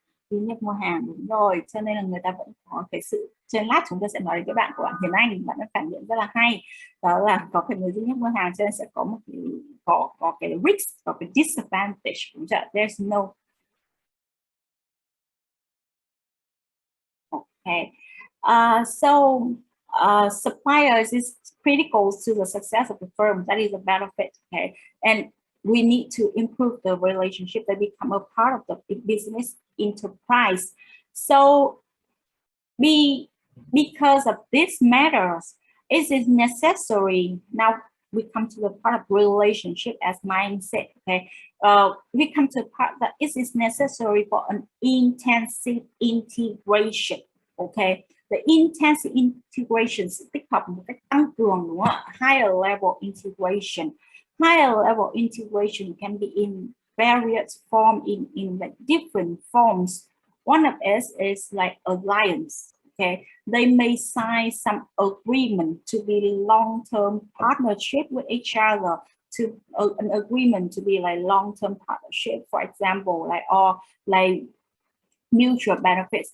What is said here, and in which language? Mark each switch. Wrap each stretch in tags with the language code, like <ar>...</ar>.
<vi>Duy nhất mua hàng, đúng rồi, cho nên là người ta vẫn có cái sự, trên lát chúng ta sẽ nói đến cái bạn của bạn Hiền Anh, bạn đã phản biện rất là hay, đó là có cái người duy nhất mua hàng cho nên sẽ có một cái có cái risk, có cái disadvantage, đúng chưa?</vi> <en>There's no. Okay, so suppliers is critical to the success of the firm. That is a benefit. Okay, and we need to improve the relationship that become a part of the business enterprise. So because of these matters, it is necessary. Now we come to the part of relationship as mindset. Okay, we come to the part that it is necessary for an intensive integration. Okay, the intensive integration</en> <vi>tích hợp một cách tăng cường, đúng không?</vi> <en>Higher level integration. Higher level integration can be in various forms, in like different forms. One of it is like alliance. Okay, they may sign some agreement to be long-term partnership with each other, to an agreement to be like long-term partnership, for example, like or like mutual benefits.</en>